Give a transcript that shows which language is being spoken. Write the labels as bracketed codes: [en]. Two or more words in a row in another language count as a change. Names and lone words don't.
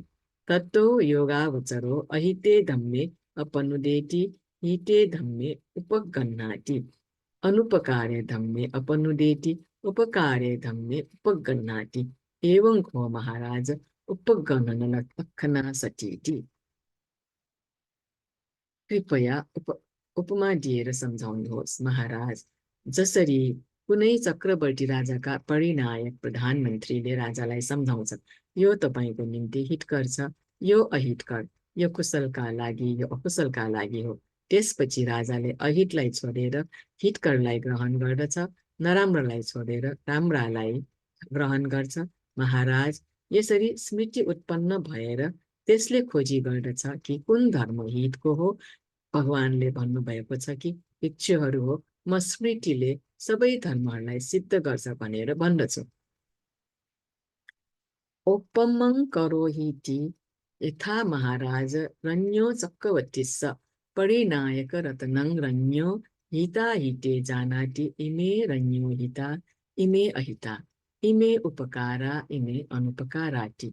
[pi] ततो योगावचरो अहिते धम्मे अपनुदेति, हिते धम्मे उपगन्नाति, अनुपकारे धम्मे अपनुदेति, उपकारे धम्मे उपगन्नाति। एवं को महाराज उपगणन लक्षणा सतीति। [ne] कृपया उपमा दिएर सम्झाउनुहोस्। महाराज, जसरी कुनै चक्रवर्ती राजाका परिनायक प्रधानमन्त्रीले राजालाई सम्झाउँछ, यो तपाईँको निम्ति हितकर छ, यो अहितकर, यो कुशलका लागि, यो अकुशलका लागि हो। त्यसपछि राजाले अहितलाई छोडेर हितकरलाई ग्रहण गर्दछ, नराम्रोलाई छोडेर राम्रालाई ग्रहण गर्छ। महाराज, यसरी स्मृति उत्पन्न भएर त्यसले खोजी गर्दछ कि कुन धर्म हितको हो। भगवानले भन्नुभएको छ कि भिक्षुहरू हो, म स्मृतिले सबै धर्महरूलाई सिद्ध गर्छ भनेर भन्दछु। [pi] ओपमं करोहीति यथा महाराज रण्यो चक्रवर्तीस्स परिनायक रत्नं रण्यो हिता हिते जानाति। इमे रण्यो हिता, इमे अहिता, इमे उपकारा, इमे अनुपकाराति।